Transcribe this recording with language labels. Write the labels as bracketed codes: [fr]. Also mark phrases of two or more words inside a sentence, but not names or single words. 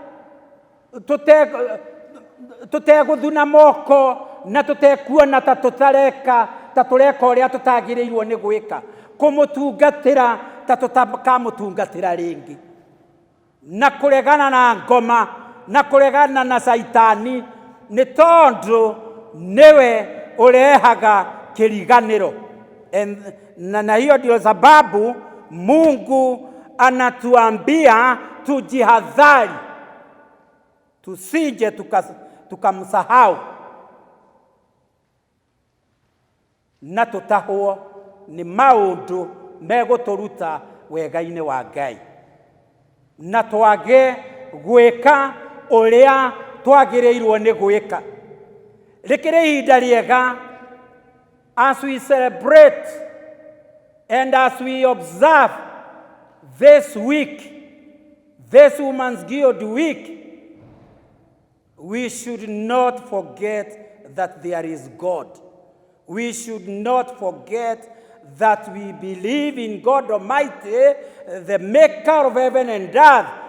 [ki] tũtegũthuna moko na tũtekuona ta tũreka ũrĩa tũtagĩrĩirwo nĩ gwĩka, kũmũtungatĩra ta tũtakamũtungatĩra rĩngĩ, na kũregana na ngoma na kũregana na Saitani, nĩ tondũ nĩwe ũrehaga kĩriganĩro. [sw] Na hiyo ndio sababu Mungu anatuambia tujihadhari, tusije tukamsahau [ki] na tũtahwo nĩ maũndũ megũtũruta wega-inĩ wa Ngai, na twage gwĩka ũrĩa twagĩrĩirwo nĩ gwĩka. Rĩkĩrĩ ihinda rĩega [en] as we celebrate and as we observe this week, this Women's Guild Week, we should not forget that there is God. We should not forget that we believe in God Almighty, the maker of heaven and earth.